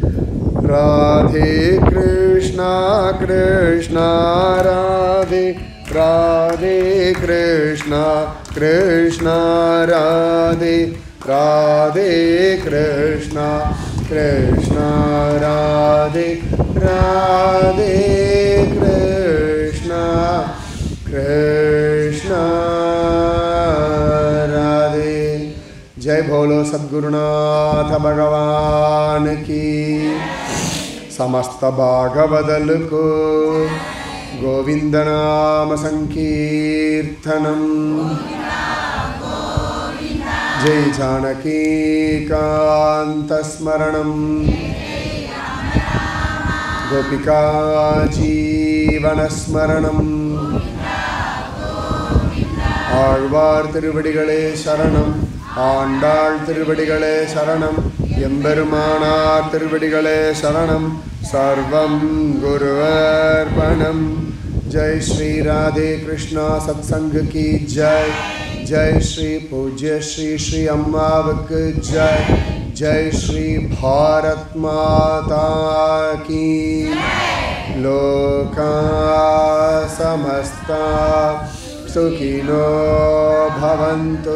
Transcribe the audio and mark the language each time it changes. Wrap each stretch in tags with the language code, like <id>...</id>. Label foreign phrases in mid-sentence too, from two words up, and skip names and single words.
<ta>ராதே கிருஷ்ணா கிருஷ்ணா ராதே ராதே கிருஷ்ணா கிருஷ்ணா ராதே ராதே கிருஷ்ணா கிருஷ்ணா ராதே ராதே கிருஷ்ணா கிருஷ்ணா ராதே.</ta> <hi>जय बोलो सद्गुरुनाथ भगवान की.</hi> <sa>समस्त भागवदल को गोविंद नाम संकीर्तनम. जय जानकी कांत स्मरणम. गोपिका जीवन स्मरणम.</sa> <ta>ஆழ்வார் திருவடிகளே சரணம். ஆண்டாள் திருவடிகளே சரணம். எம்பெருமானார் திருவடிகளே சரணம்.</ta> <sa>सर्वं गुरवर्पणम्.</sa> <hi>जय श्री राधे कृष्णा सत्संग की जय. जय श्री पूज्य श्री श्री अम्मावक जय. जय श्री भारत माता की।</hi> <sa>लोका समस्ता सुखिनो भवन्तु।</sa>